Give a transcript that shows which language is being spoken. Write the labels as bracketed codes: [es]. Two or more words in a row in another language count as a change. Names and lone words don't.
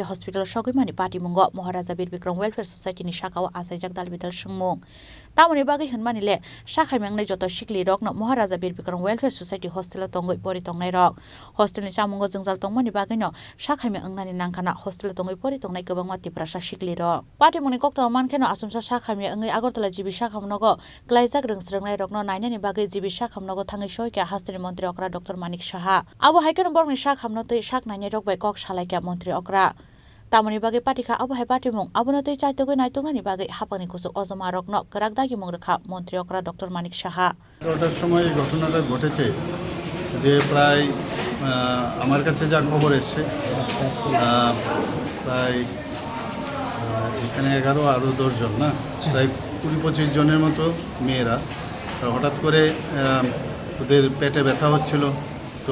[trp] Hospital Sogimani Patimungo Maharaja Bir Bikram Welfare Society ni Shakawa Asaijak Dalbital Shungmung Tamoni Bagai Hunmanile Sakhamya Joto Sikli Rok no Maharaja Bir Bikram Welfare Society Hostel Tongoi Pori Tongnai Rok Hostel ni Chamungo Jungjal Tongmani Bagai no Sakhamya Nani Nangkana Hostel Tongoi Pori Tongnai Gobangma Tiprasa Sikli Rok Patimuni Kokta Mankeno Asumsa Sakhamya Agartala Jibi Sakhamno Klaijak Rungsrungnai Rok no Nainani Bagai Jibi Sakhamno Thangai Soika Hastri Montri Okra Dr. Manik Saha Abo Haiken Borni Sakhamno tei Sak Nainai Rok Bai Kok Salaika Montri Okra Tamoni Bagai Patika Abohai Patimung Abonate Chaitogwi Naituknani Bagai Hapani Kusuk Ozomarokno Kwrak Dagimung Rwkha Montri Okra Dr. Manik Saha [bn] ওটার সময় ঘটনাটা ঘটেছে যে প্রায় আমার কাছে যা খবর এসছে প্রায় এখানে 11 আরও 10 জন না প্রায় 20-25 জনের মতো মেয়েরা হঠাৎ করে ওদের পেটে ব্যথা হচ্ছিল তো